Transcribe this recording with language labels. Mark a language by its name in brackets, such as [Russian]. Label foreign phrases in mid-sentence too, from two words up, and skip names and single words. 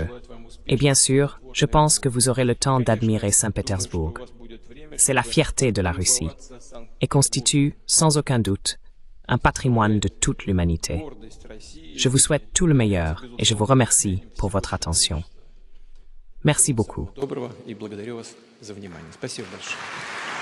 [French] Et bien sûr, je pense que vous aurez le temps d'admirer Saint-Pétersbourg. C'est la fierté de la Russie et constitue, sans aucun doute, un patrimoine de toute l'humanité. Je vous souhaite tout le meilleur et je vous remercie pour votre attention. Merci beaucoup. [Russian] Доброго и благодарю вас за внимание. Спасибо большое.